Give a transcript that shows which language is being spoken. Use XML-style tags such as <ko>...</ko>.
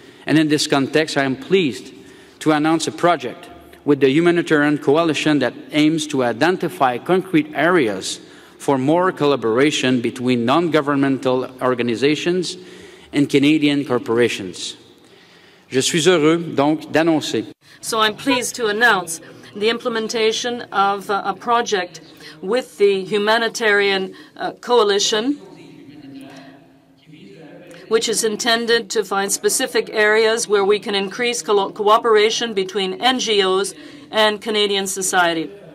<en>And in this context, I am pleased to announce a project with the Humanitarian Coalition that aims to identify concrete areas for more collaboration between non-governmental organizations and Canadian corporations.</en> <fr>Je suis heureux, donc, d'annoncer.</fr> <en>So I'm pleased to announce the implementation of a project with the Humanitarian Coalition, which is intended to find specific areas where we can increase cooperation between NGOs and Canadian society.</en>